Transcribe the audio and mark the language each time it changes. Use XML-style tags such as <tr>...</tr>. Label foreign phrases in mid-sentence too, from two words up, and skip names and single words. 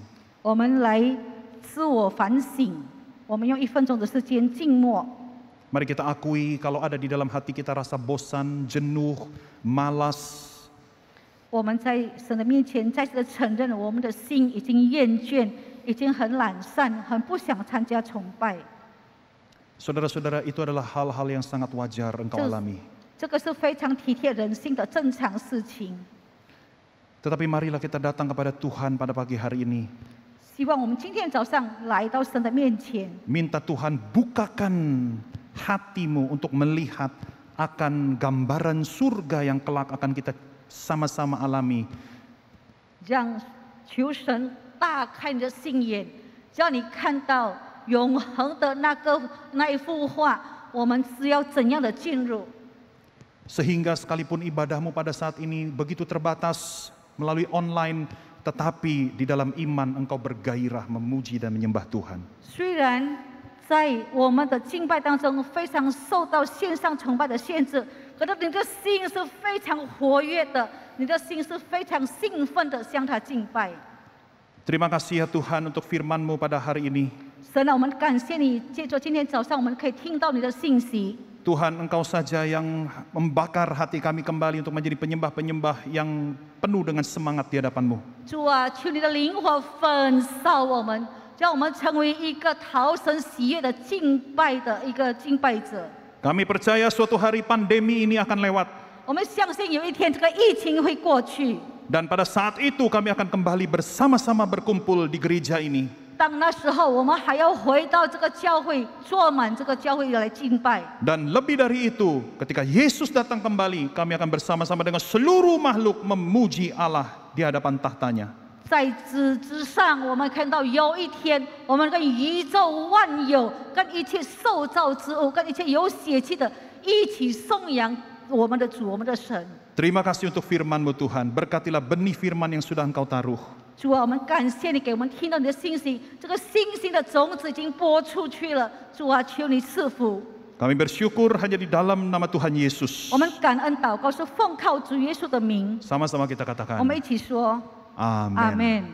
<zh>我们来自我反省。我们用1分钟的时间静默。</zh> <id>Mari kita akui kalau ada di dalam hati kita rasa bosan, jenuh, malas.</id> <zh>我们在神的面前再次的承认，我们的心已经厌倦，已经很懒散，很不想参加崇拜。</zh> <id>Saudara-saudara, itu adalah hal-hal yang sangat wajar engkau alami.</id> <zh>这个是非常体贴人性的正常事情。</zh> <id>Tetapi marilah kita datang kepada Tuhan pada pagi hari ini.</id> <zh>希望我们今天早上来到神的面前，</zh> <id>Minta Tuhan bukakan hatimu untuk melihat akan gambaran surga yang kelak akan kita sama-sama alami.</id> <zh>让求神大开你的心眼，叫你看到永恒的那一幅画，我们是要怎样的进入？</zh> <id>Sehingga sekalipun ibadahmu pada saat ini begitu terbatas melalui online, tetapi di dalam iman engkau bergairah memuji dan menyembah Tuhan.</id> <zh>虽然在我们的敬拜当中非常受到线上崇拜的限制，可是你的心是非常活跃的，你的心是非常兴奋的向他敬拜。</zh> <id>Terima kasih ya Tuhan untuk firman-Mu pada hari ini.</id> <zh>神啊，我们感谢你，借着今天早上我们可以听到你的信息。</zh> <id>Tuhan, Engkau saja yang membakar hati kami kembali untuk menjadi penyembah-penyembah yang penuh dengan semangat di hadapan-Mu.</id> <zh>主啊，求你的灵火焚烧我们，让我们成为一个讨神喜悦的敬拜的一个敬拜者。</zh> <id>Kami percaya suatu hari pandemi ini akan lewat.</id> <zh>我们相信有一天这个疫情会过去，</zh> <id>Dan pada saat itu kami akan kembali bersama-sama berkumpul di gereja ini.</id> <zh>当那时候我们还要回到这个教会，坐满这个教会来敬拜。</zh> <id>Dan lebih dari itu, ketika Yesus datang kembali, kami akan bersama-sama dengan seluruh makhluk memuji Allah di hadapan tahtanya.</id> <zh>在此之上，我们看到有一天，我们跟宇宙万有、跟一切受造之物、跟一切有血气的一起颂扬我们的主、我们的神。</zh> <id>Terima kasih untuk firman-Mu Tuhan. Berkatilah benih firman yang sudah Engkau taruh.</id> <zh>主啊，我们感谢你给我们听到你的信息，这个信心的种子已经播出去了。主啊，求你赐福。</zh> <id>Kami bersyukur hanya di dalam nama Tuhan Yesus.</id> <zh>我们感恩祷告是奉靠主耶稣的名。</zh> <id>Sama-sama kita katakan.</id> <zh>我们一起说，</zh> <id>Amin.</id> <zh>Amin.</zh>